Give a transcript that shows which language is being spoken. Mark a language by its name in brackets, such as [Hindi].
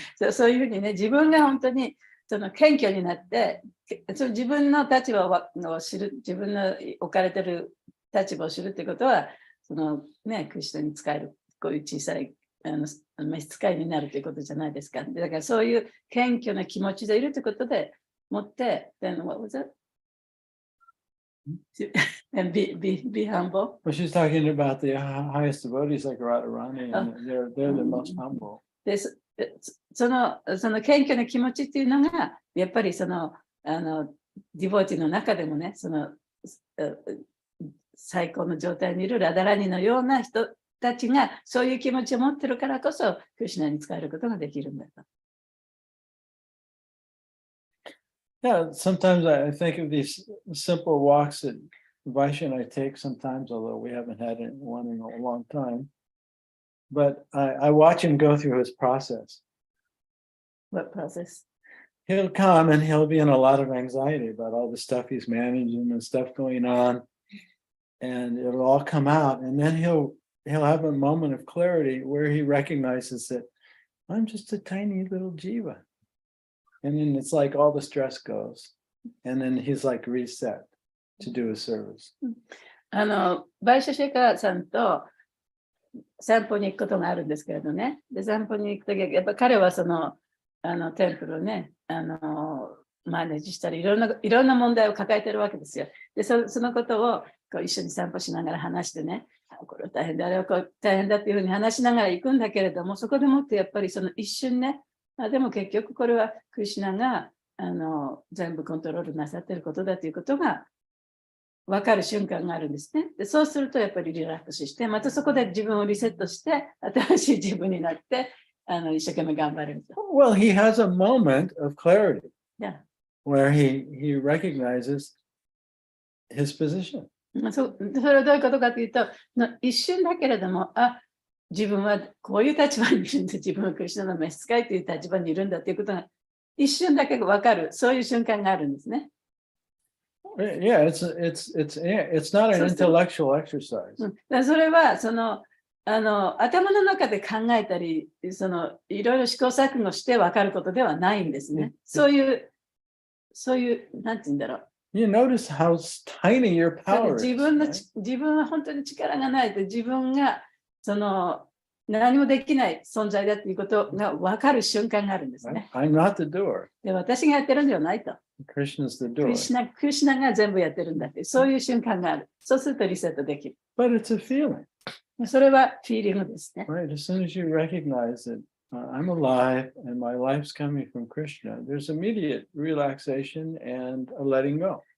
[Japanese] そういうふうにね、自分が本当にその謙虚になって、その自分の立場を知る、自分の置かれてる立場を知るってことは、そのね、クリスチャンに使える、こういう小さい召使いになるということじゃないですか。だからそういう謙虚な気持ちでいるということでもって、 [English] then what was it? And be humble. Well, she's talking about the highest devotees like Radharani, and they're the most humble. [Japanese] でその謙虚な気持ちっていうのがやっぱりそのディボーティの中でもね、その最高の状態にいるラダラニのような人たちがそういう気持ちを持ってるからこそクリシュナに使えることができるんだと。 [English] Yeah, sometimes I think of these simple walks that Vaishya and I take sometimes, although we haven't had one in a long time. But I watch him go through his process. What process? He'll come and he'll be in a lot of anxiety about all the stuff he's managing and stuff going on. And it'll all come out. And then he'll have a moment of clarity where he recognizes that I'm just a tiny little jiva. And then it's like all the stress goes. And then he's like reset to do his service. [Japanese] バイシャシェカーさんと散歩に行くことがあるんですけれどね。で、散歩に行くときは、やっぱ彼はその、テンプルをね、マネージしたり、いろんな問題を抱えてるわけですよ。で、そのことをこう一緒に散歩しながら話してね、これは大変だ、あれはこう大変だっていうふうに話しながら行くんだけれども、そこでもってやっぱりその一瞬ね、でも結局これはクリシュナが全部コントロールなさっていることだということが分かる瞬間があるんですね。で、そうするとやっぱりリラックスして、またそこで自分をリセットして、新しい自分になって、一生懸命頑張れると。 [English] Well, he has a moment of clarity Yeah. where he recognizes his position. [Japanese] それはどういうことかというと、一瞬だけれども、自分はこういう立場にいるんだ、自分はクリシュナの召使いという立場にいるんだということが一瞬だけ分かる、そういう瞬間があるんですね。 [English] Yeah, it's not an intellectual exercise. [Japanese] それは頭の中で考えたり、いろいろ試行錯誤して分かることではないんですね。そういう、なんて言うんだろう。 [English] You notice how tiny your power is. [Japanese] 自分は本当に力がないと、自分が何もできない存在だということが分かる瞬間があるんですね。 [English] I'm not the doer. [Japanese] で、私がやってるんじゃないと。 [English] Krishna's the [Japanese] ク [English] doer. [Japanese] リシュナが全部やってるんだって、そういう瞬間がある。そうするとリセットできる。 [English] But it's a feeling. [Japanese] それはフィーリングですね。 [English] Right? As soon as you recognize that I'm alive and my life's coming from Krishna, there's immediate relaxation and a letting go.